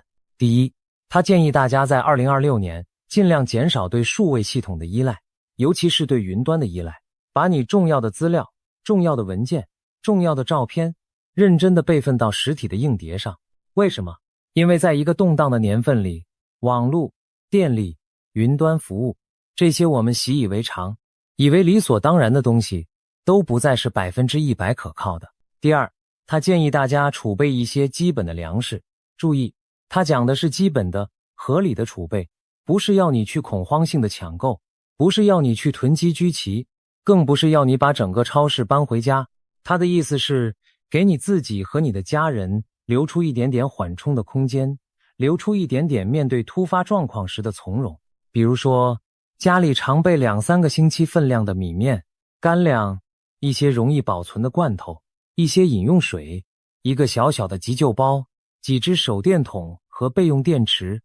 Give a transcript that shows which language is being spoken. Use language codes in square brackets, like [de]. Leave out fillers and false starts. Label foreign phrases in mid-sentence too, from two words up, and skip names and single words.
[zh] 第一，他建議大家在2026年盡量減少對數位系統的依賴，尤其是對雲端的依賴，把你重要的資料、重要的文件、重要的照片認真地備份到實體的硬碟上。為什麼？因為在一個動盪的年份裡，網絡、電力、雲端服務，這些我們習以為常、以為理所當然的東西， 都不再是100%可靠的。第二，他建議大家儲備一些基本的糧食。注意，他講的是基本的、合理的儲備，不是要你去恐慌性的搶購，不是要你去囤積居奇，更不是要你把整個超市搬回家。他的意思是，給你自己和你的家人留出一點點緩衝的空間，留出一點點面對突發狀況時的從容。比如說，家裡常備2-3個星期分量的米面、乾糧，一些容易保存的罐頭，一些飲用水，一個小小的急救包，幾隻手電筒和備用電池。